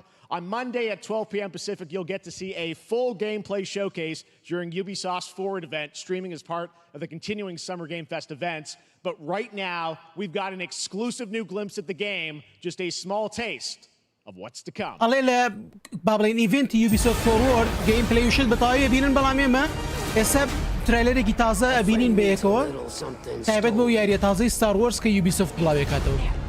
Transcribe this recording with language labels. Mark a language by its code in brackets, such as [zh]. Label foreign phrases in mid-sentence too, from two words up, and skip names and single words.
[en] On Monday at 12 p.m. Pacific, you'll get to see a full gameplay showcase during Ubisoft's Forward event, streaming as part of the continuing Summer Game Fest events. But right now, we've got an exclusive new glimpse at the game, just a small taste of what's to come. [ckb] ئەڵێ لە بابڵێن ئیڤێنتی Ubisoft Forward گەیمپلەی وشت بەتەواوی ئەبینن بەڵام ئێمە ئێستا ترایلەرێکی تازە ئەبینین بەیەکەوە تایبەت بۆ یاریە تازەی Star Wars کە Ubisoft بڵاوێکاتەوە